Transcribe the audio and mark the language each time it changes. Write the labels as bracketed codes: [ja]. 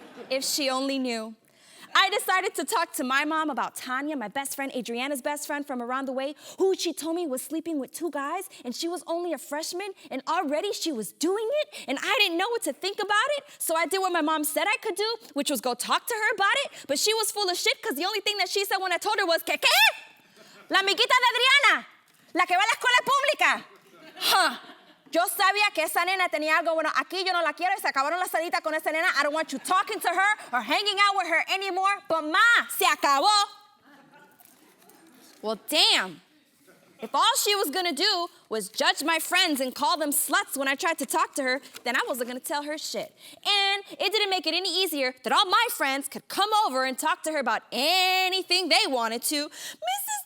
[en] If she only knew. I decided to talk to my mom about Tanya, my best friend, Adriana's best friend from around the way, who she told me was sleeping with 2 guys, and she was only a freshman, and already she was doing it, and I didn't know what to think about it, so I did what my mom said I could do, which was go talk to her about it, but she was full of shit, because the only thing that she said when I told her was, ¿Qué? [es] La amiguita de Adriana, la que va a la escuela pública. Huh. Yo sabía que esa nena tenía algo bueno. Aquí yo no la quiero y se acabaron las salitas con esa nena. [en] I don't want you talking to her or hanging out with her anymore. But ma, [es] se acabó. [en] Well, damn. If all she was going to do was judge my friends and call them sluts when I tried to talk to her, then I wasn't going to tell her shit. And it didn't make it any easier that all my friends could come over and talk to her about anything they wanted to. Mrs.